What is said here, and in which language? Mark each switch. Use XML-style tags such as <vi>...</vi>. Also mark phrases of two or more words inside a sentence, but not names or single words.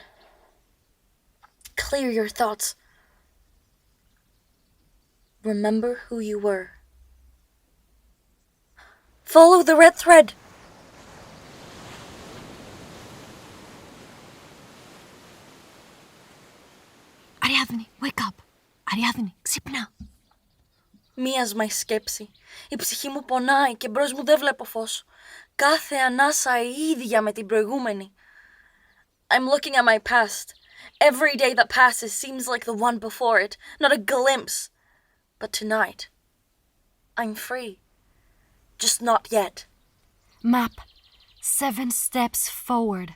<en>Clear your thoughts. Remember who you were. Follow the red thread. Ariadne, wake up. Ariadne,</en> <el>ξύπνα. Μίασμα η σκέψη. Η ψυχή μου πονάει και μπρος μου δεν βλέπω φως. Κάθε ανάσα η ίδια με την προηγούμενη.</el> <en>I'm looking at my past. Every day that passes seems like the one before it, not a glimpse. But tonight, I'm free. Just not yet. Map. 7 steps forward.</en>